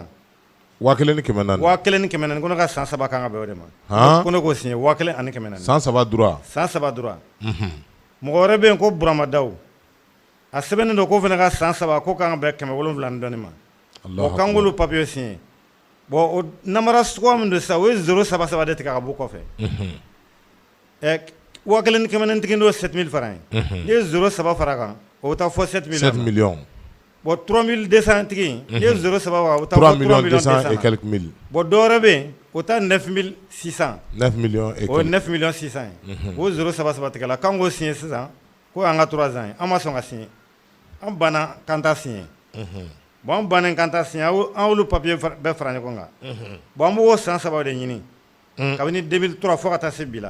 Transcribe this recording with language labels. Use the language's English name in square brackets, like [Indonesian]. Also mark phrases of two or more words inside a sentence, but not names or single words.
[Bambara] 1400. 1400 ko ne ka san 3 kan ka bɛn o de ma. Ko ne k'o signé 1400. San 3 droit. San 3 droit. Mɔgɔ wɛrɛ bɛ yen ko Burama Dawu. A sɛbɛnnen don ko fana ka san 3 ko kan ka bɛn 700 ni dɔɔnin ma. O kan k'olu [French] papier signé. [Bambara] Bon o namara suguya min don sisan o ye 077 de tigɛ ka bɔ kɔfɛ. 1400 tigi n'o 7000 francs ye. N'i ye 07 fara kan o bɛ taa fɔ 7 millions. 7 millions. Bon 3200 tigi n'i ye 07 fara o bɛ taa [French] 3 200 et quelques mille. [Bambara] Bon dɔ wɛrɛ bɛ yen o ta 9600. [French] 9 millions et quelques. [Bambara] O 9 millions 600 ye. O 077 tigɛ la kan k'o signé sisan ko an ka 3 ans ye an ma sɔn ka signé. An banna kan t'a signé. Bon an bannen kan t'a signé an olu papier bɛɛ fara ɲɔgɔn kan. Bon an b'o san 3 de ɲini. Kabini 2003 fo ka taa se bi la.